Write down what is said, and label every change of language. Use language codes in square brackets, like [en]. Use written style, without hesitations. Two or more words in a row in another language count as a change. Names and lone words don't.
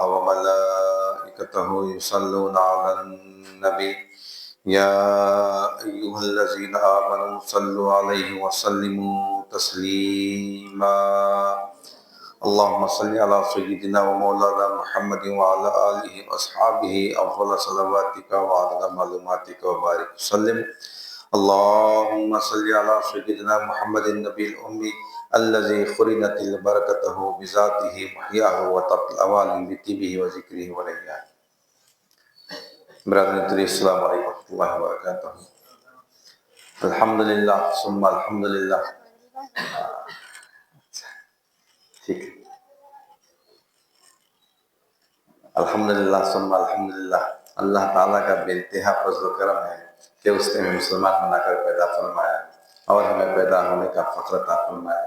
[ar] وملائکتہ یصلون علی النبی یا ایہا الذین آمنوا صلوا علیہ وسلموا تسلیما اللہم صلی علی سیدنا و مولانا محمد وعلی آلہ واصحابہ افضل صلواتک وعدد معلوماتک وبارک وسلم اللہم صلی علی سیدنا محمد النبی الامی الذی خرنت البرکتہ بذاتہ محیاہ وطب الاوال بطیبہ وذکرہ ونیاہ۔ [ur] برادران تری [ar] السلام علیکم ورحمۃ اللہ وبرکاتہ۔ الحمدللہ ثم الحمدللہ، [ur] ٹھیک ہے، [ar] الحمدللہ ثم الحمدللہ، [ur] اللہ تعالیٰ کا بے انتہا فضل و کرم ہے کہ اس نے ہمیں مسلمان بنا کر پیدا فرمایا اور ہمیں پیدا ہونے کا فخر عطا فرمایا۔